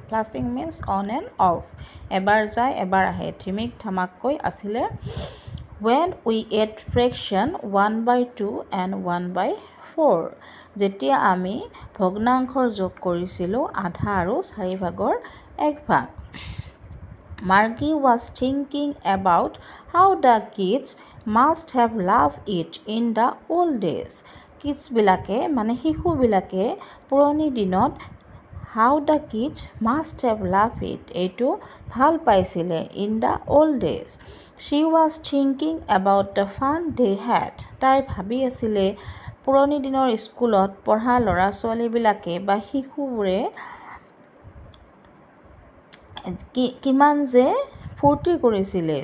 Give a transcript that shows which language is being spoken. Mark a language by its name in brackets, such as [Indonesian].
[English] flashing means on and off, [Assamese] এবাৰ যায় এবাৰ আহে, ধিমিক ধামাককৈ আছিলে। [English] when we add fraction 1/2 and 1/4, [Assamese] যেতিয়া আমি ভগ্নাংশৰ যোগ কৰিছিলোঁ আধা আৰু 4/1। [English] Margie was thinking about how the kids must have loved it in the old days, [Assamese] কিডছবিলাকে মানে শিশুবিলাকে পুৰণি দিনত [English] how the kids must have loved it, [Assamese] এইটো ভাল পাইছিলে। [English] In the old days. She was thinking about the fun they had, [Assamese] তাই ভাবি আছিলে পুৰণি দিনৰ স্কুলত পঢ়া ল'ৰা ছোৱালীবিলাকে বা শিশুবোৰে কিমান যে ফূৰ্তি কৰিছিলে।